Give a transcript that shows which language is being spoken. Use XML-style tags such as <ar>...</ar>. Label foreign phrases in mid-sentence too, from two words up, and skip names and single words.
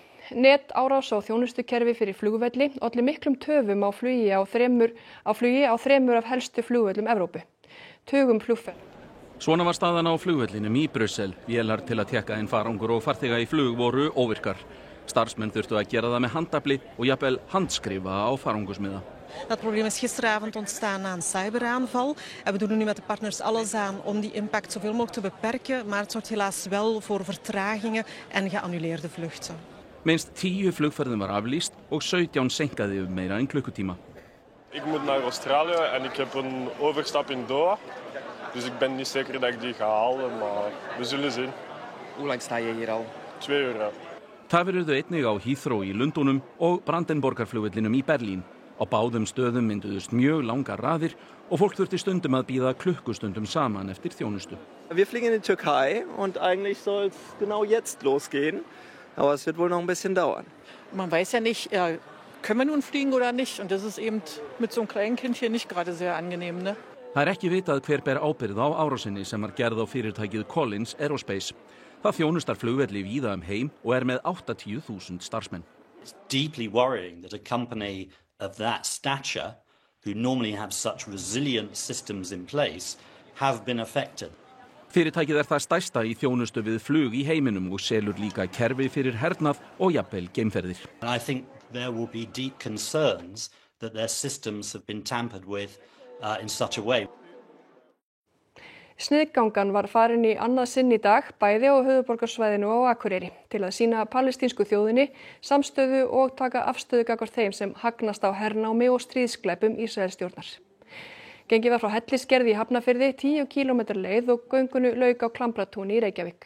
<is>Netárás á þjónustukerfi fyrir flugvelli olli miklum töfum á flugi á þremur af helstu flugvöllum Evrópu. Tugum flugferða. Svona var staðan á flugvellinum í Brussel. Vélar til að tékka inn farangur og farþega í flug voru óvirkar. Starfsmenn þurftu að gera það með handafli og jafnvel handskrifa á farangursmiða.</is> <nl>Dat probleem is gisteravond ontstaan na een cyberaanval. En we doen er nu met de partners alles aan om die impact zoveel mogelijk te beperken. Maar het zorgt helaas wel voor vertragingen en geannuleerde vluchten.</nl> <is>Minst 10 flugferðum var aflýst og 17 seinkaði meira en klukkutíma.</is> <nl>Ik moet naar Australië en ik heb een overstap in Doha. Dus ik ben niet zeker dat ik die ga halen, maar we zullen zien. Hoe lang sta je hier al? 2 uur, ja.</nl> <is>Tafir urðu einnig á Heathrow í Lundúnum og Brandenborgarflugvellinum í Berlín. Á báðum stöðum mynduðust mjög langar raðir og fólk þurfti stundum að bíða klukkustundum saman eftir þjónustu.</is> <de>Wir fliegen in die Türkei und eigentlich soll es genau jetzt losgehen, aber es wird wohl noch ein bisschen dauern. Man weiß ja nicht, können wir nun fliegen oder nicht, und das ist eben mit so einem kleinen Kind hier nicht gerade sehr angenehm, ne?</de> <is>Það ekki vitað hver ber ábyrgð á árásinni sem var gerð á fyrirtækið Collins Aerospace. Það þjónustar flugvelli víða heim og með 80.000 starfsmenn.</is> <en>It's deeply worrying that a company of that stature, who normally have such resilient systems in place, have been affected.</en> <is>Fyrirtækið það stærsta í þjónustu við flug í heiminum og selur líka kerfi fyrir hernað og jafnvel geimferðir.</is> <en>I think there will be deep concerns that their systems have been tampered with in such a way.</en> <is>Sniðgangan var farin í annað sinn í dag, bæði á höfuðborgarsvæðinu og á Akureyri, til að sýna palestínsku þjóðinni samstöðu og taka afstöðu gagnvart þeim sem hagnast á hernámi og stríðsglæpum Ísraelsstjórnar. Gengið var frá Hellisgerði í Hafnarfirði 10 km leið og göngunu lauk á Klambratúni í Reykjavík.</is>